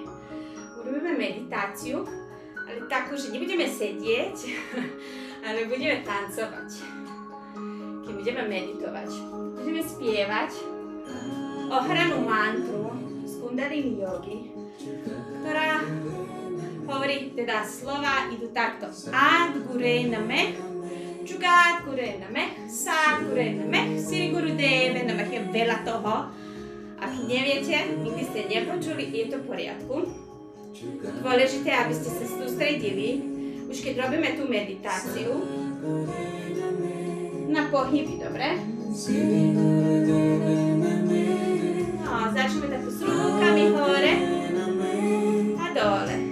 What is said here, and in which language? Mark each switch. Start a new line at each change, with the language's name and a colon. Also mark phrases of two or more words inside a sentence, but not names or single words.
Slovak: Urobíme meditáciu, ale takú, že nebudeme sedieť, ale budeme tancovať. Budeme meditovať. Budeme spievať ohranú mantru z Kundalini jogy, ktorá hovorí, teda slova idú takto.
Punjabi: ਆਦਿ ਗੁਰੇ ਨਮਹ ਜੁਗਾਦਿ ਗੁਰੇ ਨਮਹ ਸਤਿ ਗੁਰੇ ਨਮਹ ਸ੍ਰੀ ਗੁਰਦੇਵੇ ਨਮਹ.
Slovak: Je veľa toho. Ak neviete, nikdy ste nepočuli, je to v poriadku. Dôležité, aby ste sa sústredili, už keď robíme tú meditáciu, na pohyby, dobre? No, začneme takto s rukami hore a dole.